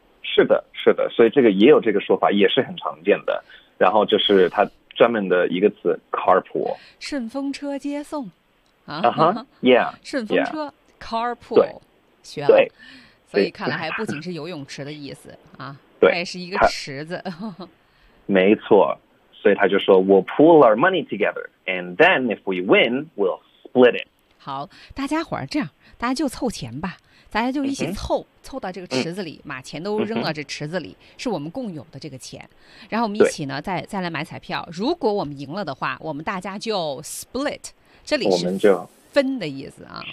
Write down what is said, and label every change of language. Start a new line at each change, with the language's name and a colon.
Chinese: 是的是的，所以这个也有这个说法，也是很常见的，然后就是它专门的一个词 carpool，顺风车接送
English: 啊。Yeah，
Chinese: 顺风车、
English: yeah. carpool，
Chinese: 对，学了。对，所以看来还不仅是游泳池的意思啊，对，它也是一个池子。没错，所以他就说
English: We'll pool our money together and then if we win we'll split it。
Chinese: 好，大家伙儿这样，大家就凑钱吧，大家就一起凑、凑到这个池子里，把钱都扔到这池子里，是我们共有的这个钱，然后我们一起呢再来买彩票，如果我们赢了的话，我们大家就 split， 这里是我们就分的意思啊，